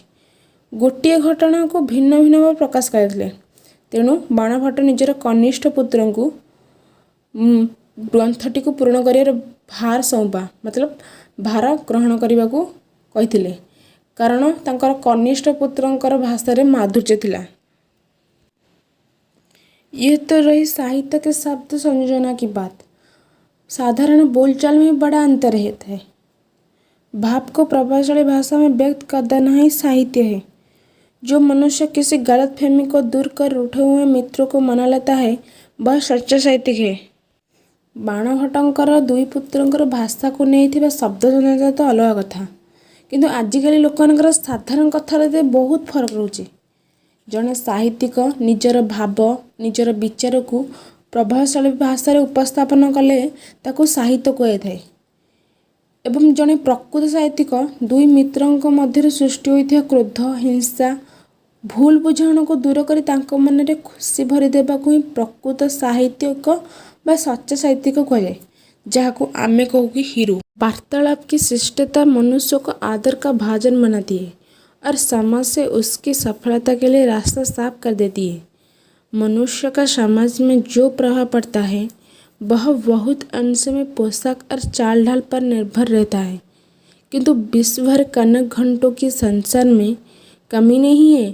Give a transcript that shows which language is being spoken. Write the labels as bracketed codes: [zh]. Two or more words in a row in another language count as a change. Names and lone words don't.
[or] ଗୋଟିଏ ଘଟଣାକୁ ଭିନ୍ନ ଭିନ୍ନ ଭାବେ ପ୍ରକାଶ କରିଥିଲେ। ତେଣୁ ବାଣଭଟ୍ଟ ନିଜର କନିଷ୍ଠ ପୁତ୍ରଙ୍କୁ ଗ୍ରନ୍ଥଟିକୁ ପୂରଣ କରିବାର ଭାର ଗ୍ରହଣ କରିବାକୁ କହିଥିଲେ, କାରଣ ତାଙ୍କର କନିଷ୍ଠ ପୁତ୍ରଙ୍କର ଭାଷାରେ ମାଧୁର୍ଯ୍ୟ ଥିଲା। [hi] ये तो रही साहित्य के शब्द संयोजना की बात। साधारण बोलचाल में बड़ा अंतर रहता है। भाव को प्रभावशाली भाषा में व्यक्त कर देना ही साहित्य है। जो मनुष्य किसी गलत फहमी को दूर कर उठे हुए मित्रों को मना लेता है, वह सच्चा साहित्यिक है। [or] बाणभट्टଙ୍କର ଦୁଇ ପୁତ୍ରଙ୍କର ଭାଷାକୁ ନେଇଥିବା ଶବ୍ଦ ସଂଯୋଜନା ତ ଅଲଗା କଥା, କିନ୍ତୁ ଆଜିକାଲି ଲୋକମାନଙ୍କର ସାଧାରଣ କଥାରେ ବହୁତ ଫରକ ରହୁଛି। ଜଣେ ସାହିତ୍ୟିକ ନିଜର ଭାବ, ନିଜର ବିଚାରକୁ ପ୍ରଭାବଶାଳୀ ଭାଷାରେ ଉପସ୍ଥାପନ କଲେ ତାକୁ ସାହିତ୍ୟ କୁହାଯାଇଥାଏ। ଏବଂ ଜଣେ ପ୍ରକୃତ ସାହିତ୍ୟିକ ଦୁଇ ମିତ୍ରଙ୍କ ମଧ୍ୟରେ ସୃଷ୍ଟି ହୋଇଥିବା କ୍ରୋଧ, ହିଂସା, ଭୁଲ ବୁଝାମଣାକୁ ଦୂର କରି ତାଙ୍କ ମନରେ ଖୁସି ଭରି ଦେବାକୁ ହିଁ ପ୍ରକୃତ ସାହିତ୍ୟିକ ବା [hi] सच्चा साहित्य को कहा जाए, जहाँ को [or] ଆମେ କହୁ କି ହିରୋ। [hi] वार्तालाप की शिष्टता मनुष्य को आदर का भाजन बनाती है और समाज से उसकी सफलता के लिए रास्ता साफ कर देती है। मनुष्य का समाज में जो प्रभाव पड़ता है वह बहुत अंश में पोशाक और चाल ढाल पर निर्भर रहता है, किंतु विश्व भर कनक घंटों की संसार में कमी नहीं है।